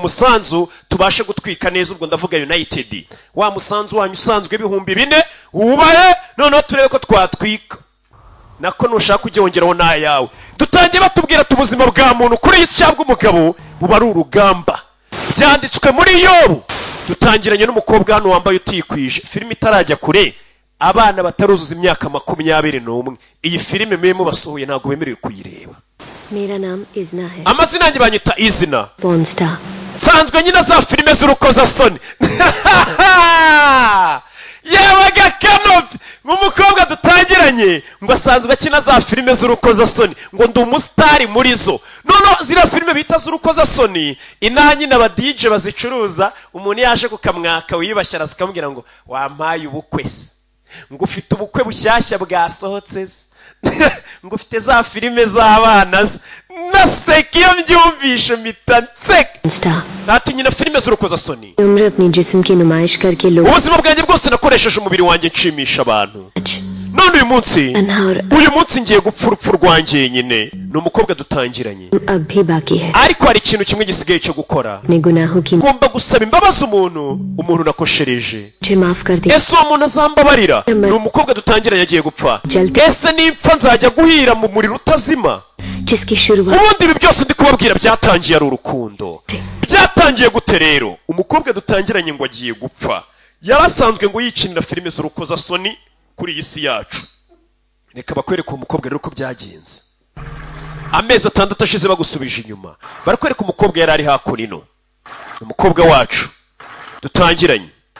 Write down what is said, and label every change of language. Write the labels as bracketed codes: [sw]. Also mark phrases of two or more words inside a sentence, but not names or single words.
[rw] umusanzu tubashe gutwika neza ubwo ndavuga United wa musanzu wanyu usanzwe ibihumbi 4 ubaye none turebe ko twatwika nako nushaka kujyongeraho na yawe dutangiye batubwira tubuzima bwa muntu kuri isi cyangwa umugabo buba ari urugamba byanditswe muri Yobu dutangiranye n'umukobwa hano wambaye utikwije filime itarajya kure abana bataruzuza imyaka 21 iyi filime memo basohoye ntago bemerewe kuyireba [hi] मेरा नाम इजना है [rw] amazina yanjye banyita izina [en] porn star [rw] nsanzwe nyina za filime z'urukozasoni yabaga Kanovi nk'umukobwa dutangiranye ngo asanzwe akina za filime z'urukozasoni ngo ndi umusitari muri zo noneho ziriya filime bita z'urukozasoni inaha nyine aba DJ bazicuruza umuntu yaje kukamwaka wiyubashye arazikamubwira ngo wampaye ubukwe se ngo ufite ubukwe bushyashya bwasohotse se ngo ufite za filime z'abana se naseka iyo mbyumvishe mpita nseka ati nyina filime z'urukozasoni [hi] उम्र अपनी जिस्म की नुमाइश करके लोग [rw] ubuzima bwanjye bwose nakoresheje umubiri wanjye nshimisha abantu none uyu munsi ngiye gupfa urupfu rwanjye nyine ni umukobwa dutangiranye [hi] अब भी बाकी है [rw] ariko hari ikintu kimwe gisigaye cyo gukora [hi] अपने गुनाहों की [rw] ngomba gusaba imbabazi umuntu nakoshereje [hi] मुझे माफ कर दे [rw] ese uwo muntu azambabarira ni umukobwa dutangiranye agiye gupfa ese nimpfa nzajya guhira mu muriro utazima [hi] जिसकी शुरुआत [rw] ubundi ibi byose ndi kubabwira byatangiye ari urukundo byatangiye gute rero umukobwa dutangiranye ngo agiye gupfa yarasanzwe ngo yikinira filime z'urukozasoni kuri iyi si yacu reka bakwereka umukobwa rero uko byagenze amezi 6 ashize bagusubije inyuma barakwereka umukobwa yari ari hakurino umukobwa wacu dutangiranye